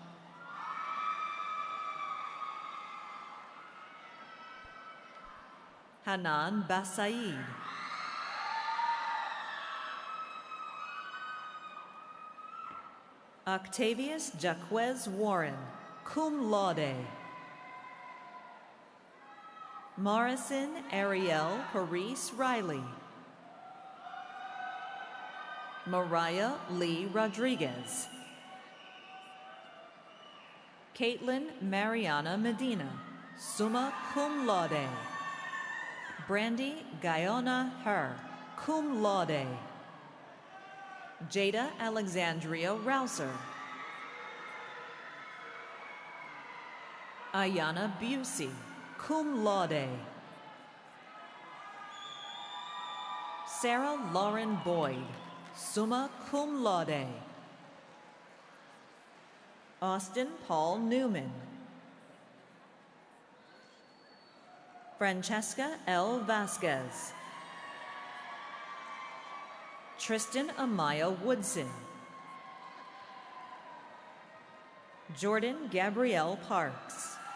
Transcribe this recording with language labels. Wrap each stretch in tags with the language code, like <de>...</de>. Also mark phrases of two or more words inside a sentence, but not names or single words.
<en>Hanan Basaid. Octavius Jaquez Warren,</en> <la>cum laude.</la> <en>Morrison Ariel Paris Riley. Mariah Lee Rodriguez. Caitlin Mariana Medina,</en> <la>summa cum laude.</la> <en>Brandy Guyona Her,</en> <la>cum laude.</la> <en>Jada Alexandria Rouser. Ayana Busey,</en> <la>cum laude.</la> <en>Sarah Lauren Boyd,</en> <la>summa cum laude.</la> <en>Austin Paul Newman. Francesca L. Vasquez. Tristan Amaya Woodson. Jordan Gabrielle Parks.</en>